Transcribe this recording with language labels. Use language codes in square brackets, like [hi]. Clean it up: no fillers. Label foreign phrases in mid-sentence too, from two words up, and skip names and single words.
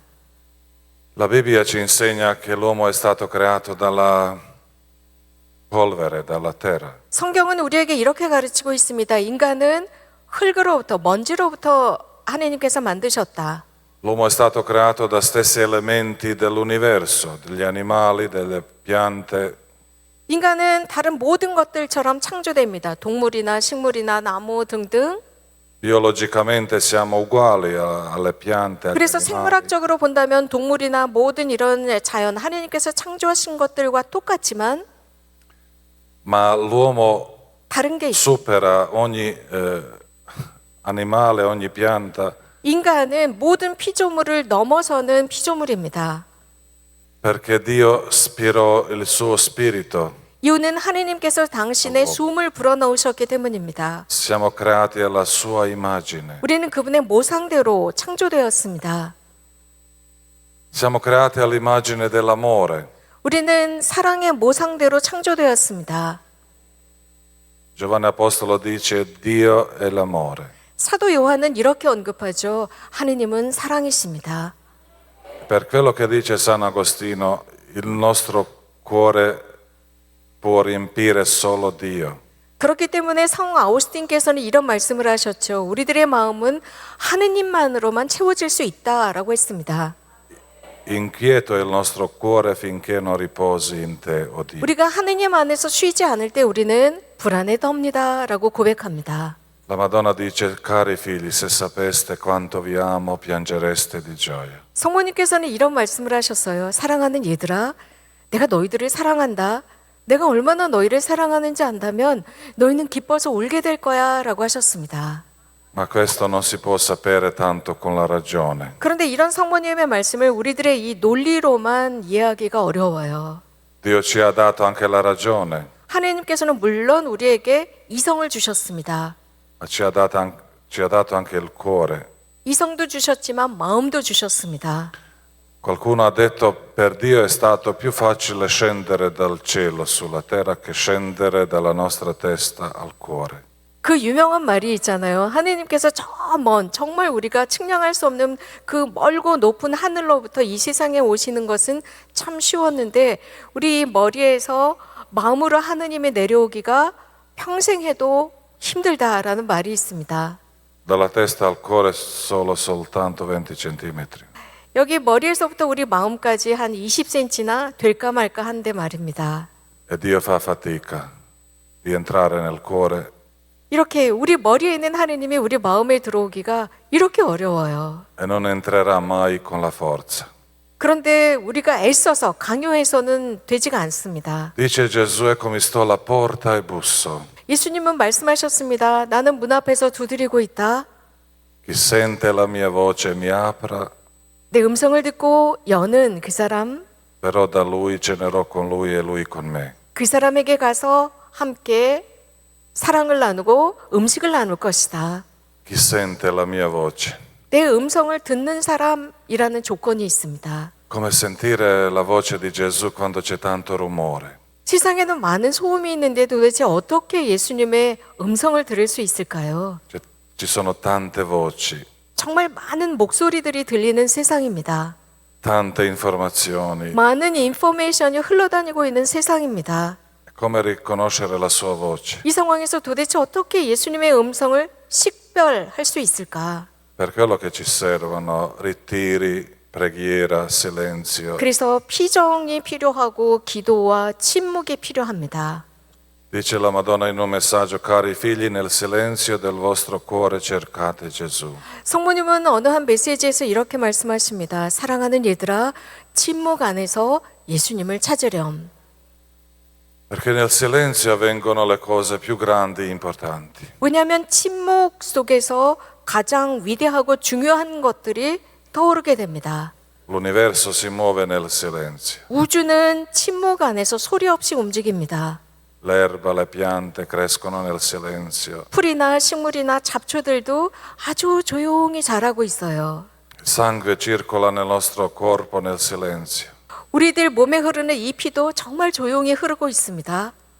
[it] La Bibbia ci insegna che l'uomo è stato creato dalla polvere, dalla terra. [ko] 성경은 우리에게 이렇게 가르치고 있습니다. 인간은 흙으로부터 먼지로부터 하나님께서 만드셨다. [it] L'uomo è stato creato da stessi elementi dell'universo, degli animali, delle piante. [ko] 인간은 다른 모든 것들처럼 창조됩니다. 동물이나 식물이나 나무 등등. [it] Biologicamente siamo uguali alle piante, agli [ko] 그래서 [it] animali. [ko] 생물학적으로 본다면 동물이나 모든 이런 자연 하나님께서 창조하신 것들과 똑같지만 [it] Ma l'uomo [ko] 다른 게 있어요. [it] supera ogni animale, ogni pianta, [ko] 인간은 모든 피조물을 넘어서는 피조물입니다. [it] perché Dio spirò il suo spirito. [ko] 이유는 하나님께서 당신의 숨을 불어넣으셨기 때문입니다. [it] Siamo creati alla sua immagine. [ko] 우리는 그분의 모상대로 창조되었습니다. [it] Siamo creati all'immagine dell'amore. [ko] 우리는 사랑의 모상대로 창조되었습니다. [it] Giovanni Apostolo dice Dio è l'amore. [ko] 사도 요한은 이렇게 언급하죠. 하느님은 사랑이십니다. [it] Per quello che dice San Agostino, il nostro cuore può riempire solo Dio. [ko] 그렇기 때문에 성 아우스틴께서는 이런 말씀을 하셨죠. 우리들의 마음은 하느님만으로만 채워질 수 있다라고 했습니다. [it] Inquieto è il nostro cuore finché non riposi in te, o Dio. [ko] 우리가 하느님 안에서 쉬지 않을 때 우리는 불안에 떱니다라고 고백합니다. [it] La Madonna dice, cari figli, se sapeste quanto vi amo, piangereste di gioia. [ko] 성모님께서는 이런 말씀을 하셨어요. 사랑하는 얘들아, 내가 너희들을 사랑한다. 내가 얼마나 너희를 사랑하는지 안다면 너희는 기뻐서 울게 될 거야 라고 하셨습니다. [it] Ma questo non si può sapere tanto con la ragione. [ko] 그런데 이런 성모님의 말씀을 우리들의 이 논리로만 이해하기가 어려워요. [it] Dio ci ha dato anche la ragione, [ko] 하나님께서는 물론 우리에게 이성을 주셨습니다. [it] ma ci ha dato anche il cuore. [ko] 이성도 주셨지만 마음도 주셨습니다. [it] Qualcuno ha detto per Dio è stato più facile scendere dal cielo sulla terra che scendere dalla nostra testa al cuore. [ko] 그 유명한 말이 있잖아요. 하나님께서 저 먼 정말 우리가 측량할 수 없는 그 멀고 높은 하늘로부터 이 세상에 오시는 것은 참 쉬웠는데 우리 머리에서 마음으로 하느님에 내려오기가 평생 해도 힘들다라는 말이 있습니다. [it] Dalla testa al cuore soltanto 20 centimetri. [ko] 여기 머리에서부터 우리 마음까지 한 20cm나 될까 말까 한데 말입니다. [it] E Dio fa fatica di entrare nel cuore. [ko] 이렇게 우리 머리에 있는 하느님이 우리 마음에 들어오기가 이렇게 어려워요. [it] E non entrerà mai con la forza. [ko] 그런데 우리가 애써서 강요해서는 되지가 않습니다. [it] Dice Gesù, eccomi sto alla porta e busso. [ko] 예수님은 말씀하셨습니다. 나는 문 앞에서 두드리고 있다. [it] Chi sente la mia voce e mi apra, [ko] 내 음성을 듣고 여는 그 사람, [it] verrò da lui, cenerò con lui e lui con me. [ko] 그 사람에게 가서 함께 사랑을 나누고 음식을 나눌 것이다. [it] Chi sente la mia voce. [ko] 내 음성을 듣는 사람이라는 조건이 있습니다. [it] Come sentire la voce di Gesù quando c'è tanto rumore. [ko] 세상에는 많은 소음이 있는데 도대체 어떻게 예수님의 음성을 들을 수 있을까요? [it] Ci sono tante voci, [ko] 정말 많은 목소리들이 들리는 세상입니다. [it] tante informazioni. [ko] 많은 인포메이션이 흘러다니고 있는 세상입니다. [it] Come riconoscere la sua voce? [ko] 이 상황에서 도대체 어떻게 예수님의 음성을 식별할 수 있을까? [it] Per quello che ci servono ritiri, preghiera, silenzio. [ko] 그래서 피정이 필요하고 기도와 침묵이 필요합니다. [it] Dice la Madonna in un messaggio, cari figli, nel silenzio del vostro cuore cercate Gesù. [ko] 성모님은 어느 한 메시지에서 이렇게 말씀하십니다. 사랑하는 얘들아, 침묵 안에서 예수님을 찾으렴. [it] Perché nel silenzio avvengono le cose più grandi e importanti. [ko] 왜냐하면 침묵 속에서 가장 위대하고 중요한 것들이 떠오르게 됩니다. [it] L'universo si muove nel silenzio. [ko] 우주는 침묵 안에서 소리 없이 움직입니다. [it] L'erba, le piante crescono nel silenzio. [ko] 풀이나 식물이나 잡초들도 아주 조용히 자라고 있어요. [it] Il sangue circola nel nostro corpo nel silenzio. [ko] 우리들 몸에 흐르는 이 피도 정말 조용히 흐르고 있습니다.